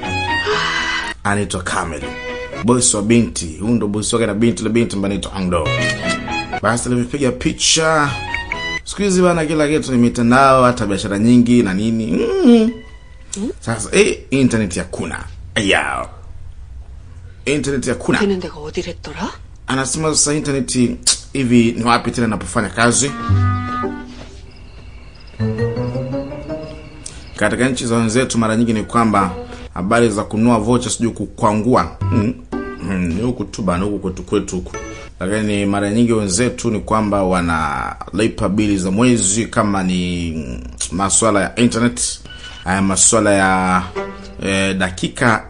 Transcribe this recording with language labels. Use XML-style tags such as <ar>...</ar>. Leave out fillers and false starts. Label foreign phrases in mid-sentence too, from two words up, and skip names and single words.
<sw>Anaitwa Kamel, bosi wa binti. Huyu ndo bosi wake na binti anaitwa Angdo. Basi alipiga picha. Siku hizi bana kila kitu ni mitandao, hata biashara nyingi na nini. Sasa internet hakuna. Ayao. Internet hakuna.</sw> <ko>되는 데가 어디랬더라?</ko> <sw>Anasema sasa internet hivi ni wapi tena napofanya kazi? Katika nchi za wenzetu mara nyingi ni kwamba habari za kununua voucher sijui kukwangua. Ni huku tu bana, huku kwetu huku. Lakini mara nyingi wenzetu ni kwamba wanalipa bili za mwezi kama ni masuala ya internet, masuala ya dakika.</sw>